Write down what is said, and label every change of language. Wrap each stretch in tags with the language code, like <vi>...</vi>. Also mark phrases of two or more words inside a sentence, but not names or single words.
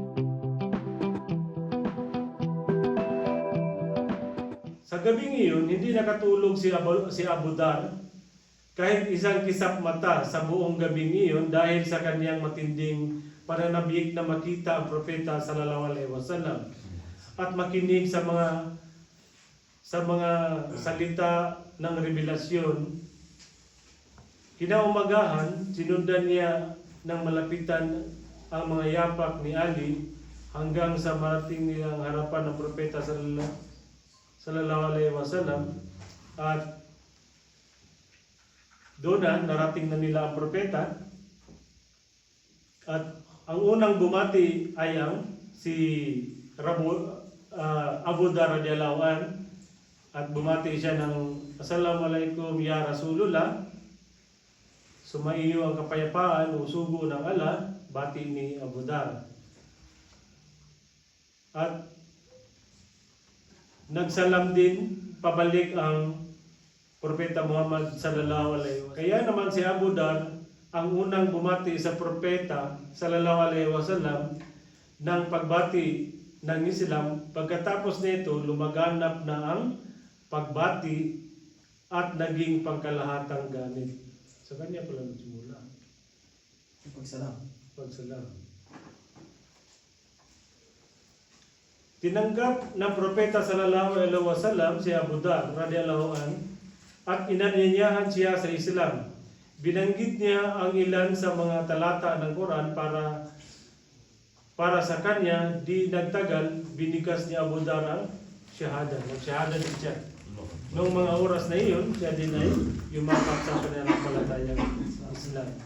<tl>Sa gabing iyon, hindi nakatulog si Abu Dhar kahit isang kisap mata sa buong gabing iyon dahil sa kanyang matinding pananabik na makita ang propeta</tl> <ar>صلى الله عليه وسلم</ar> <tl>at makinig sa mga salita ng revelasyon. Kinaumagahan, sinundan niya ng malapitan ang mga yapak ni Ali hanggang sa marating nilang harapan ng propeta</tl> <ar>صلى الله عليه وسلم,</ar> <tl>at doon narating na nila ang propeta, at ang unang bumati ay ang si Abu Dhar</tl> <ar>رضي الله عنه,</ar> <tl>at bumati siya ng</tl> <ar>السلام عليكم يا رسول الله.</ar> <tl>Sumaiyo ang kapayapaan o sugo ng Allah, bati ni Abu Dhar. At nagsalam din pabalik ang Propeta Muhammad</tl> <ar>صلى الله عليه وسلم.</ar> <tl>Kaya naman si Abu Dhar ang unang bumati sa Propeta</tl> <ar>صلى الله عليه وسلم</ar> <tl>ng pagbati ng Islam. Pagkatapos nito, lumaganap na ang pagbati at naging pangkalahatang gamit. Sa kanya pala nagsimula. Pagsalam. Tinanggap ng Propeta</tl> <ar>صلى الله عليه وسلم</ar> <tl>si Abu Dhar</tl> <ar>رضي الله عنه</ar> <tl>at inanyayahan siya sa Islam. Binanggit niya ang ilan sa mga talata ng Quran para sa kanya. Di nagtagal, binigas ni Abu Dhar ang shahada. Nag-shahada din siya. Noong mga oras na iyon, siya din ay yumakap sa pananampalatayang Islam.</tl>